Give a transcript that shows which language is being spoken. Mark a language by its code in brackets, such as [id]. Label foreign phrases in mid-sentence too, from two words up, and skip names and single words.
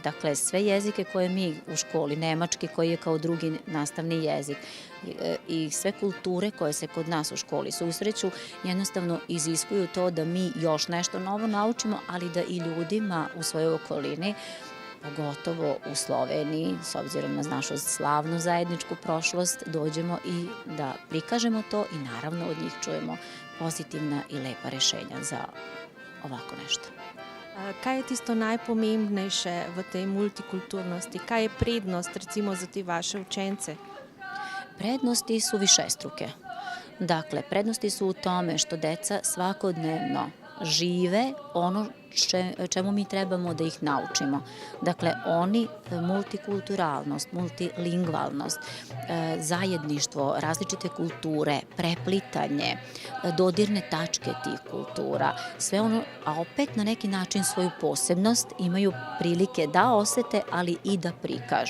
[sr] Dakle, sve jezike koje mi u školi, nemački koji je kao drugi nastavni jezik i sve kulture koje se kod nas u školi susreću, jednostavno iziskuju to da mi još nešto novo naučimo, ali da i ljudima u svojoj okolini, pogotovo u Sloveniji, s obzirom na našu slavnu zajedničku prošlost, dođemo i da prikažemo to i naravno od njih čujemo pozitivna i lepa rešenja za ovako nešto. [sl] Kaj je tisto najpomembnejše v tej multikulturnosti? Kaj je prednost recimo za te vaše učence? [sr] Prednosti su višestruke. Dakle, prednosti su u tome što deca svakodnevno žive ono čemu mi trebamo da ih naučimo. Dakle, oni multikulturalnost, multilingvalnost, zajedništvo, različite kulture, preplitanje, dodirne tačke tih kultura, sve ono, a opet na neki način svoju posebnost imaju prilike da osete, ali i da prikažu.